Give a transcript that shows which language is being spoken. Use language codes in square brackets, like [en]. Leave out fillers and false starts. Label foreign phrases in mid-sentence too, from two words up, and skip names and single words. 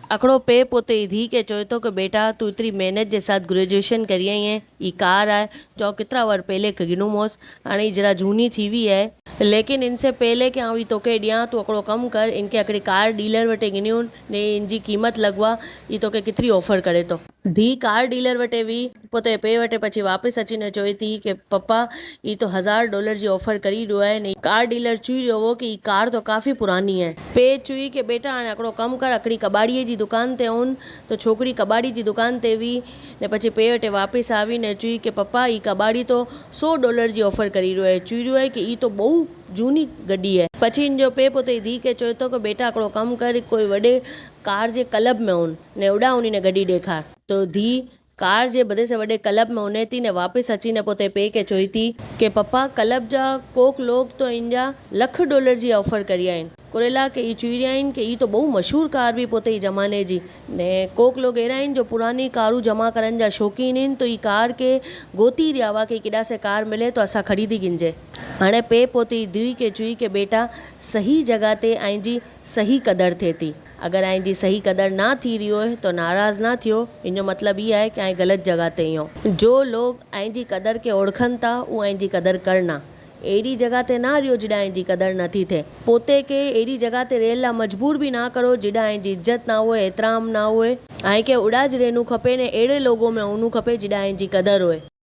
[sd] अकड़ो पे पोते धी के चोए तो कि बेटा तू [hi] इतनी मेहनत के साथ [sd] ग्रेजुएशन करी आई है, ई कार है जो कितना वर पहले गिनो मोस हाणे जरा झूनी थी हुई है, लेकिन इनसे पहले कि आउं तोखे ॾियां तू हिकिड़ो कमु कर, इनके हिकिड़ी कार डीलर वटि गिनियूं ने इनजी क़ीमत लॻवा ई तोखे केतिरी ऑफर करे थो। धी कार डीलर वटे हुई, पोइ पे वटे पची वापसि अची चोए थी कि पप्पा ई तो $1000 जी ऑफर करी रहियो आहे ने कार डीलर चई रहियो हो कि ई कार तो काफ़ी पुरानी है। पे चई कि बेटा हाणे हिकिड़ो कमु कर, हिकिड़ी कबाड़ीअ जी दुकान ते आउं तो छोकिरी कबाड़ी जी दुकान ते हुई ने पची पे वटे वापसि आवी ने चई कि पप्पा ई कबाड़ी तो $100 जी ऑफर करी रहियो आहे, चई रहियो आहे कि ई तो बहु झूनी गड्डी है। पची इन जो पे पोते धी के चए तो कि बेटा हिकिड़ो कमु कर, कोई वॾे कार जे क्लब में उन ने उड़ा उन ने गड्डी ॾेखार, तो धी कार जे बदे से वॾे क्लब में उने थी ने वापसि अची ने पोते पे के चई थी कि पप्पा क्लब जा कोक लोग तो इन जा $1,00,000 जी ऑफर करी आहिनि, कुरेला के ई चई रहिया आहिनि कि ई तो बहु मशहूरु कार बि पोते ई ज़माने जी ने कोक लोग अहिड़ा आहिनि जो पुरानी कारूं जमा करण जा शौक़ीन आहिनि, तो ई कार के गोती रहिया हुआ कि केॾा से कार मिले तो असां ख़रीदी गिनजे। हाणे पे पोती धी के चई कि बेटा सही जगह ते आईंजी सही क़दर थिए थी, अगर आईंजी सही कदर ना थी रही हो तो नाराज़ ना थियो, इन जो मतलब ये है कि आई गलत जगह ते हो। जो लोग आईंजी कदर के ओळखनि था वो आईंजी कदर करना, अहिड़ी जगह ते ना रहियो जिॾा आईंजी कदर नथी थिए, पोते के अहिड़ी जगह ते रहण लाइ मजबूर बि ना करो जिॾा आईंजी इज़त ना हुए, एतिराम ना हुए, आई के उड़ा ज रहणो खपे ने अहिड़े लोगों में हुनू खपे जिॾा आईंजी कदर हुए।